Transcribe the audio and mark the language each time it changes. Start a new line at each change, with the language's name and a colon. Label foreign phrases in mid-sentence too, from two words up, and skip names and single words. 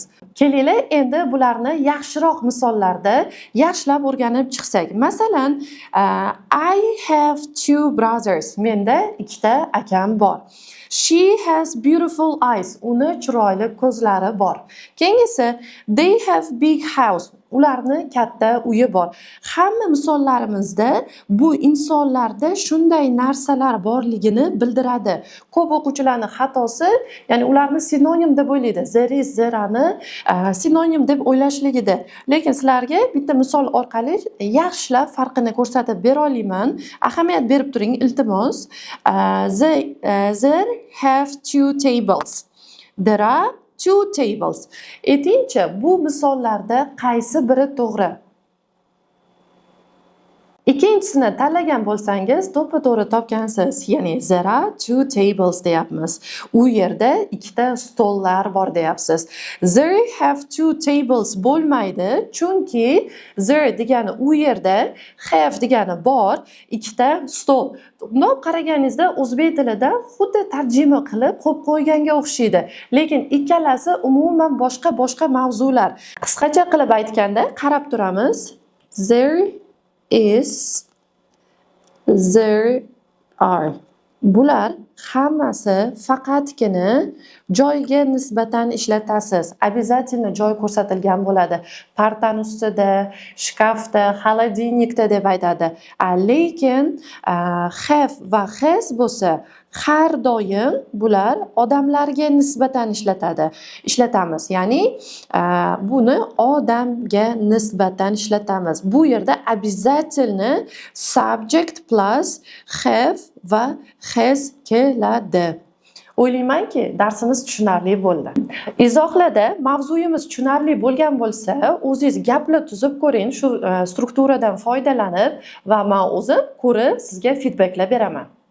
Uzbek: Kelinglar endi bularni yaxshiroq misollarda yaxshilab o'rganib chiqsak. Masalan,
English: I have two brothers.
Uzbek: Menda ikkita akam bor.
English: She has beautiful eyes.
Uzbek: Uni chiroyli ko'zlari bor. Keyingisi,
English: they have big house.
Uzbek: Ularni katta uyi bor. Hamma misollarimizda bu insonlarda shunday narsalar borligini bildiradi. Ko'p o'quvchilarning xatosi, ya'ni ularni sinonim deb o'ylaydi. Zeri zerani sinonim deb o'ylashligida. Lekin sizlarga bitta misol orqali yaxshilab farqini ko'rsatib bera olaman. Ahamiyat berib turing, iltimos.
English: There have two tables. There are two tables.
Uzbek: Aytingchi, bu misollarda qaysi biri to'g'ri? Ikkinchisini tanlagan bo'lsangiz, to'g'ri topgansiz. Ya'ni
English: there are two tables
Uzbek: deyapmiz. U yerda ikkita stollar bor deyapsiz.
English: There have two tables
Uzbek: bo'lmaydi, chunki there degani u yerda, have degani bor, ikkita stol. Bundoq qaraganingizda o'zbek tilida xuddi tarjima qilib qo'yib qo'yganga o'xshaydi. Lekin ikkalasi umuman boshqa mavzular. Qisqacha qilib aytganda, qarab turamiz.
English: There is, there are.
Uzbek: Bular hammasi faqatgina joyga nisbatan ishlatasiz. Обязательно joy ko'rsatilgan bo'ladi. Partani ustida, shkafda, xolodilnikda deb aytadi. Lekin have va has bo'lsa, har doim bular odamlarga nisbatan ishlatamiz. Ya'ni buni odamga nisbatan ishlatamiz. Bu yerda обязательно
English: subject plus have
Uzbek: va has keladi. O'ylaymanki, darsimiz tushunarli bo'ldi. Izohlarda mavzuyimiz tushunarli bo'lgan bo'lsa, o'zingiz gapni tuzib ko'ring, shu strukturadan foydalanib va men o'zim ko'rib sizga feedbacklar beraman.